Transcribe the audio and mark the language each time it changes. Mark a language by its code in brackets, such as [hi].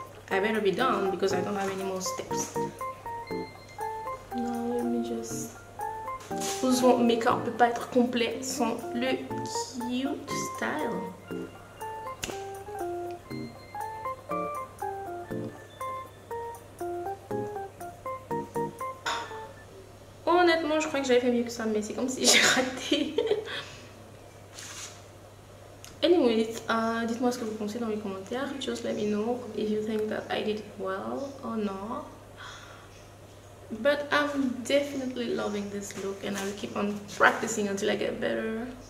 [en] I better be done because I don't have any more steps. Now let me just... [fr] Mon make-up peut pas être complet sans le [en] cute style. [fr] Honnêtement, je crois que j'avais fait mieux que ça, mais c'est comme si j'ai raté. Anyways, dites-moi ce que vous pensez dans les commentaires. [en] Just let me know if you think that I did well or not. But I'm definitely loving this look and I'll keep on practicing until I get better.